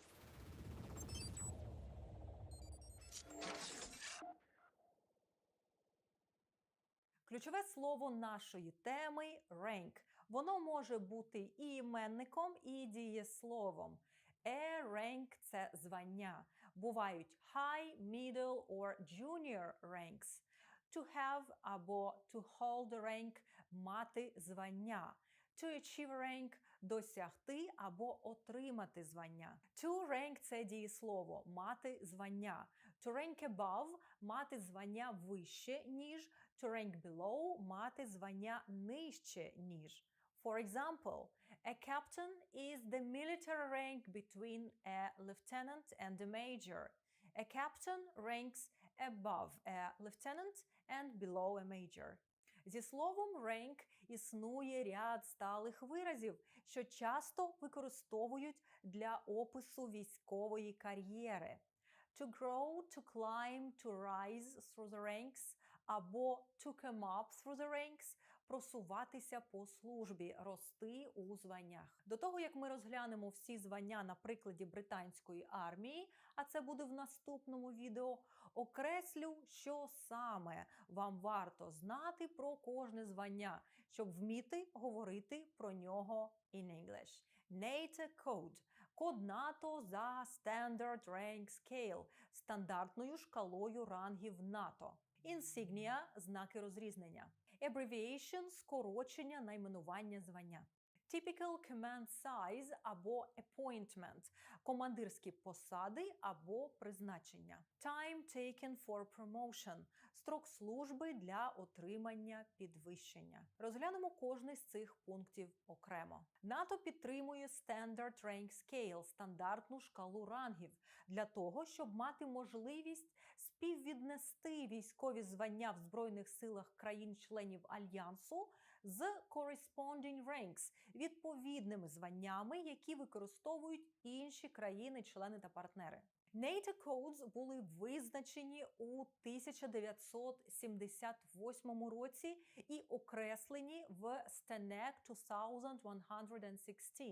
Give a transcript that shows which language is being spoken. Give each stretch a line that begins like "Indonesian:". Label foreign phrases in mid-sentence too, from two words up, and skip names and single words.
Ukrainian: Ключове слово нашої теми – rank. Воно може бути і іменником, і дієсловом.
English: A rank –
Ukrainian: це звання. Бувають
English: high, middle or junior ranks. To have або to hold rank –
Ukrainian: мати звання.
English: To achieve rank –
Ukrainian: досягти або отримати звання.
English: To rank –
Ukrainian: це дієслово – мати звання.
English: To rank above –
Ukrainian: мати звання вище, ніж.
English: To rank below –
Ukrainian: мати звання нижче, ніж.
English: For example, a captain is the military rank between a lieutenant and a major. A captain ranks above a lieutenant and below a major.
Ukrainian: Зі словом rank існує ряд сталих виразів, що часто використовують для опису військової кар'єри.
English: To grow, to climb, to rise through the ranks або to come up through the ranks –
Ukrainian: просуватися по службі, рости у званнях. До того, як ми розглянемо всі звання на прикладі британської армії, а це буде в наступному відео, окреслю, що саме вам варто знати про кожне звання, щоб вміти говорити про нього
English: in English. NATO Code –
Ukrainian: Код НАТО за
English: Standard Rank Scale –
Ukrainian: стандартною шкалою рангів НАТО. Insignia – знаки розрізнення. Abbreviation – скорочення найменування звання.
English: Typical command size
Ukrainian: або appointment – командирські посади або призначення.
English: Time taken for promotion –
Ukrainian: строк служби для отримання підвищення. Розглянемо кожний з цих пунктів окремо. НАТО підтримує
English: Standard Rank Scale –
Ukrainian: стандартну шкалу рангів для того, щоб мати можливість співвіднести військові звання в Збройних силах країн-членів Альянсу з
English: corresponding ranks –
Ukrainian: відповідними званнями, які використовують інші країни-члени та партнери.
English: NATO Codes
Ukrainian: були визначені у 1978 році і окреслені в STANAG 2116.